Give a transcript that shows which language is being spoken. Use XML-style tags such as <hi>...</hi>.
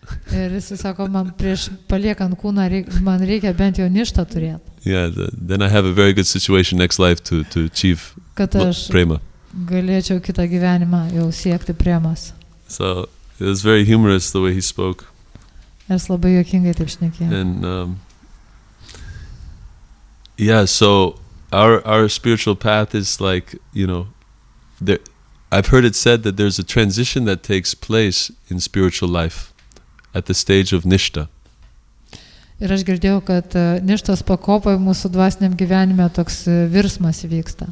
<lt>Ir jis sako, man prieš paliekant kūną, man reikia bent jau ništą turėti.</lt> <en>Yeah, then I have a very good situation next life to achieve prema.</en> <lt>Galėčiau kitą gyvenimą jau siekti premos.</lt> <en>So it was very humorous the way he spoke.</en> <lt>Jis labai juokingai taip šnekėjo.</lt> <en>And so our spiritual path is like, I've heard it said that there's a transition that takes place in spiritual life at the stage of nishta.</en> <lt>Ir aš girdėjau, kad ništos pakopoje mūsų dvasiniam gyvenime toks virsmas vyksta.</lt>